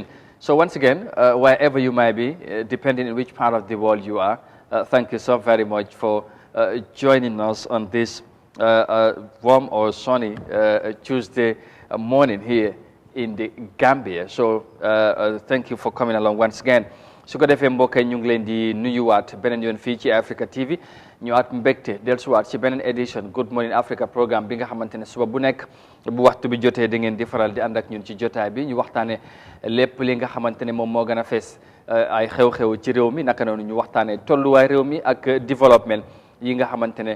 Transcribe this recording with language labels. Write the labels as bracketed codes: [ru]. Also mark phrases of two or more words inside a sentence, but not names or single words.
[en] So once again, wherever you might be, depending on which part of the world you are, thank you so very much for joining us on this warm or sunny Tuesday morning here in the Gambia. So thank you for coming along once again. [wo] su ko defee mbokk yi ñu ngi leen di nuyuwaat beneen yoon fii ci Africa TV ñëwaat mbégte dellusiwaat ci beneen édition Good Morning Africa programme bi nga xamante ne suba bu nekk bu waxtu bi jotee da ngeen di faral di ànd ak ñun ci jotaay bi ñu waxtaanee lépp li nga xamante ne moom moo gën a fees ay xew-xew ci réew mi naka noonu ñu waxtaanee tolluwaay réew mi ak développement yi nga xamante ne